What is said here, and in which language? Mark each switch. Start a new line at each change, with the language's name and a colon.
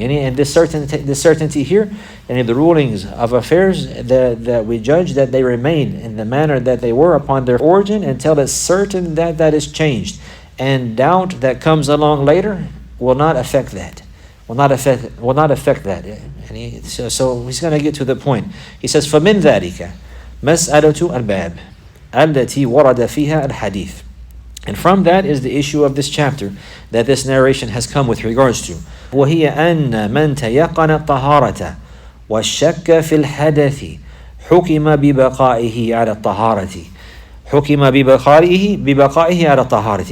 English: And this certainty here, and the rulings of affairs that we judge that they remain in the manner that they were upon their origin until it's certain that that is changed. And doubt that comes along later will not affect that. Will not affect that. And so he's going to get to the point. He says,
Arabic: فَمِنْ ذَلِكَ مَسْأَلَةُ الْبَابِ الَّتِي وَرَدَ فِيهَا الْحَدِيثِ.
English: And from that is the issue of this chapter that this narration has come with regards to.
Arabic: وَهِيَ أَنَّ مَنْ تَيَقَّنَ الطَّهَارَةَ وَالشَّكَّ فِي الْحَدَثِ حُكِمَ بِبَقَائِهِ عَلَى الطَّهَارَةِ. حُكِمَ بِبَقَائِهِ عَلَى الطَّهَارَةِ.